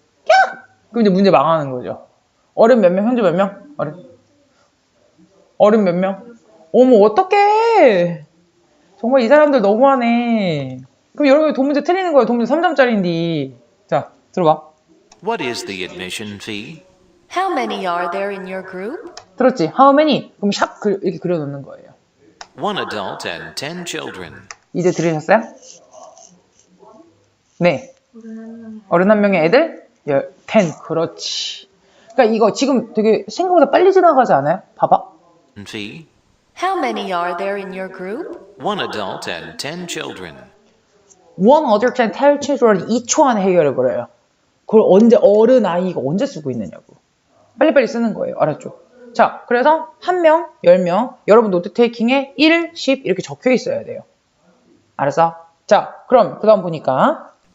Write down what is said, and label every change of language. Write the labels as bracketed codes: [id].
[ko] 야! 그럼 이제 문제 망하는 거죠. 어른 몇 명? 현재 몇 명? 어른 몇 명? 어머, 어떡해! 정말 이 사람들 너무하네. 그럼 여러분이 돈 문제 틀리는 거예요. 돈 문제 3점짜리인데. 자, 들어봐. [en] What is the admission fee? How many are there in your group? [ko] 들었지? [en] How many? [ko] 그럼 샵 이렇게 그려놓는 거예요. [en] One adult and 10 children. [ko] 이제 들으셨어요? 네. 어른 한 명의 애들? 10. 그렇지. 그러니까 이거 지금 되게 생각보다 빨리 지나가지 않아요? 봐봐. [en] Fee? How many are there in your group? One adult and 10 children. One adult and 10 children [ko] 2초 안에 해결해 버려요. 그걸 언제 어른 아이가 언제 쓰고 있느냐고. 빨리빨리 쓰는 거예요. 알았죠? 자, 그래서 1명, 10명, 여러분 노트 테이킹에 1, 10 이렇게 적혀 있어야 돼요. 알았어? 자, 그럼 그 다음 보니까